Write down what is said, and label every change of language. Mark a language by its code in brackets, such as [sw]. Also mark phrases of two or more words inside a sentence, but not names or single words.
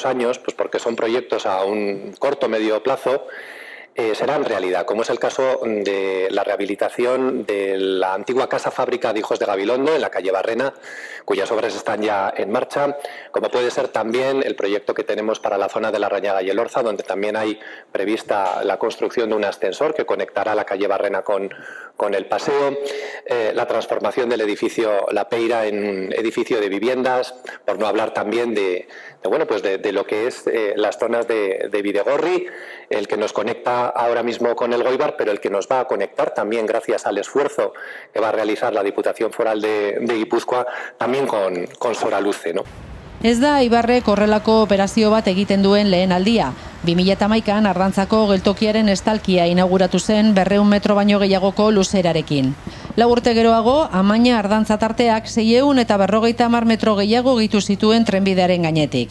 [es] años, pues porque son proyectos a un corto medio plazo, serán realidad, como es el caso de la rehabilitación de la antigua casa fábrica de Hijos de Gabilondo en la calle Barrena, cuyas obras están ya en marcha, como puede ser también el proyecto que tenemos para la zona de la Rañaga y el Orza, donde también hay prevista la construcción de un ascensor que conectará la calle Barrena con el paseo, la transformación del edificio La Peira en un edificio de viviendas, por no hablar también de lo que es las zonas de Bidegorri, el que nos conecta ahora mismo con el Goibar, pero el que nos va a conectar también gracias al esfuerzo que va a realizar la Diputación Foral de Guipúzcoa, también con Soraluce, ¿no? [eu] Ez da Eibarrek horrelako operazio bat egiten duen lehen aldia. 2011an Ardantzako geltokiaren estalkia inauguratu zen 200 metro baino gehiagoko luzerarekin. 4 urte geroago, Amaina Ardantza tarteak 650 metro gehiago gehitu zituen trenbidearen gainetik.